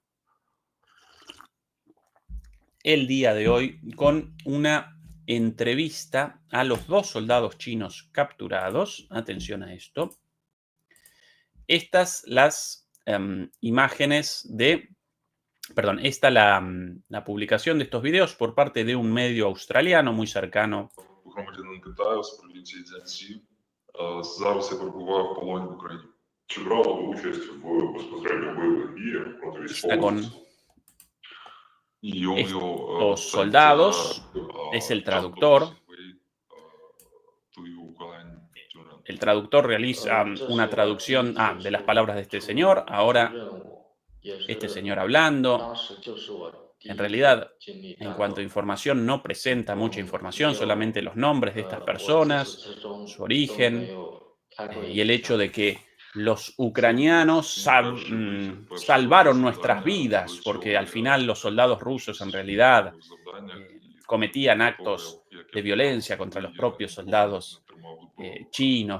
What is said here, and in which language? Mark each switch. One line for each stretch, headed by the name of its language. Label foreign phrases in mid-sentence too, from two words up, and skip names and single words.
Spanish: El día de hoy con una entrevista a los 2 soldados chinos capturados. Atención a esto. Estas las imágenes de... Perdón, esta la publicación de estos videos por parte de un medio australiano muy cercano.
Ukrainian: Громадянин Китаю з провінції Цзянсі. Зараз я перебуваю в полоні в Україні. Чи брали ви участь в безпосередньо бойових діях проти військових?
Spanish: Estos soldados, es el traductor. El traductor realiza una traducción de las palabras de este señor. Ahora, este señor hablando. En realidad, en cuanto a información, no presenta mucha información, solamente los nombres de estas personas, su origen y el hecho de que los ucranianos salvaron nuestras vidas, porque al final los soldados rusos en realidad cometían actos de violencia contra los propios soldados chinos.